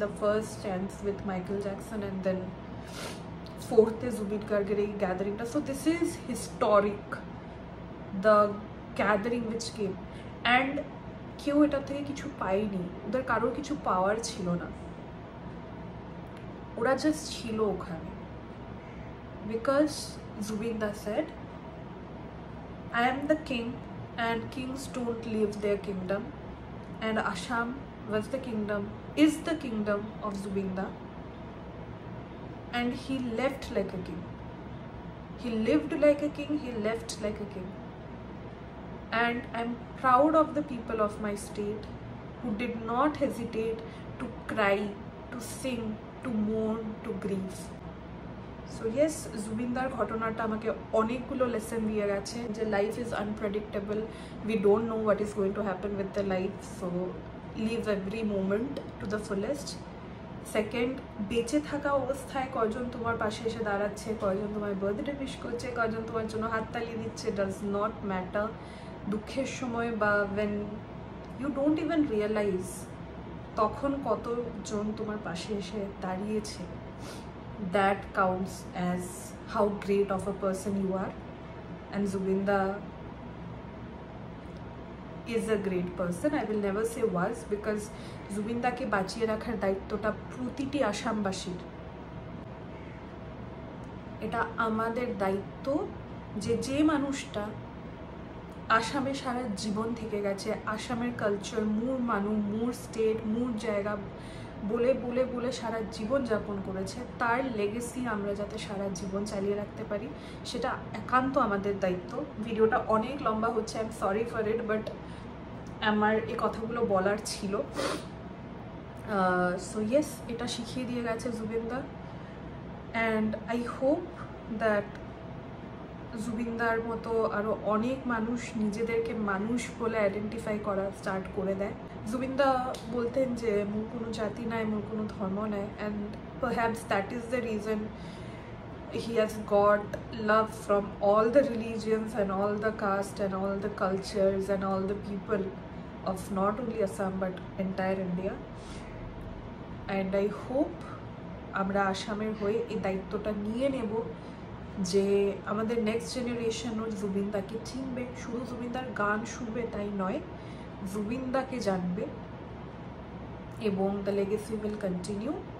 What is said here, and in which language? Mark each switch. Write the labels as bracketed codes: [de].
[en] The first stands with Michael Jackson and then 4th Zubin গার্গের এই গ্যাদারিংটা। [bn] So this is historic, the gathering which came, and কেউ এটা থেকে কিছু পায়নি, ওদের কারোর কিছু পাওয়ার ছিল না, ওরা জাস্ট ছিল ওখানে। [en] Because জুবিনদা said, I am the king and kings don't leave their kingdom, and Assam was the kingdom, is the kingdom of Zubinda, and he left like a king. He lived like a king, he left like a king. And I'm proud of the people of my state who did not hesitate to cry, to sing, to mourn, to grieve. So yes, জুবিনদার ঘটনাটা আমাকে অনেকগুলো lesson দিয়ে গেছে যে life is unpredictable, we don't know what is going to happen with the life, so live every moment to the fullest. [bn] Second, বেঁচে থাকা অবস্থায় কজন তোমার পাশে এসে দাঁড়াচ্ছে, কজন তোমার বার্থডে উইশ করছে, কজন তোমার জন্য হাততালি দিচ্ছে, ডাজ নট ম্যাটার। [en] দুঃখের সময় বা when you don't even realise, তখন কতজন তোমার পাশে এসে দাঁড়িয়েছে, that counts as how great of a person you are. And Zubinda is a great person. [bn] I will never say was, because Zubinda ke bachiye rakhar daittota protiti Assambashir, এটা আমাদের দায়িত্ব যে যে মানুষটা আসামে সারা জীবন থেকে গেছে, আসামের কালচার, মূল মানুষ, মূল স্টেট, মূল জায়গা বলে বলে বলে সারা জীবন যাপন করেছে, তার লেগেসি আমরা যাতে সারা জীবন চালিয়ে রাখতে পারি সেটা একান্ত আমাদের দায়িত্ব। ভিডিওটা অনেক লম্বা হচ্ছে, I am sorry for it, but আমার এই কথাগুলো বলার ছিল। সো ইয়েস, এটা শিখিয়ে দিয়ে গেছে জুবিনদা, অ্যান্ড আই হোপ দ্যাট জুবিনদার মতো আরও অনেক মানুষ নিজেদেরকে মানুষ বলে আইডেন্টিফাই করা স্টার্ট করে দেয়। [en] জুবিনদা বলতেন যে মোর কোনো জাতি নাই, মোর কোনো ধর্ম নাই, and perhaps that is the reason he has got love from all the religions and all the caste and all the cultures and all the people of not only Assam but entire India. [bn] And I hope আমরা আসামের হয়ে এই দায়িত্বটা নিয়ে নেব যে আমাদের next জেনারেশনও জুবিনদাকে চিনবে, শুধু জুবিনদার গান শুনবে তাই নয়, জুবিনদাকে জানবে, এবং দ্য লেগেসি উইল কন্টিনিউ।